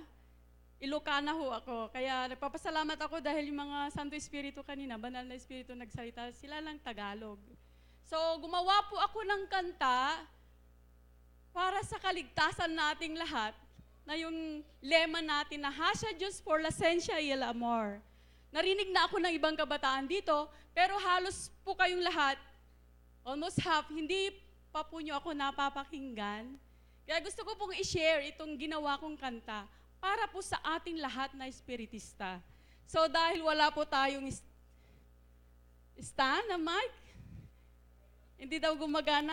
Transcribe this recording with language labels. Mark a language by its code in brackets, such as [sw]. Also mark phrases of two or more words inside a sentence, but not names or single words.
[tl] Ilocana ho ako. Kaya nagpapasalamat ako dahil yung mga Santo Espiritu kanina, Banal na Espiritu nagsalita, sila lang Tagalog. So, gumawa po ako ng kanta para sa kaligtasan nating lahat na yung lema natin na [es] Hasha Diyos por la Ciencia y el Amor. [tl] Narinig na ako ng ibang kabataan dito, pero halos po kayong lahat, [en] almost half, [tl] hindi pa po nyo ako napapakinggan. Kaya gusto ko pong i-share itong ginawa kong kanta para po sa ating lahat na espiritista. So, dahil wala po tayong stand na mic, hindi daw gumagana.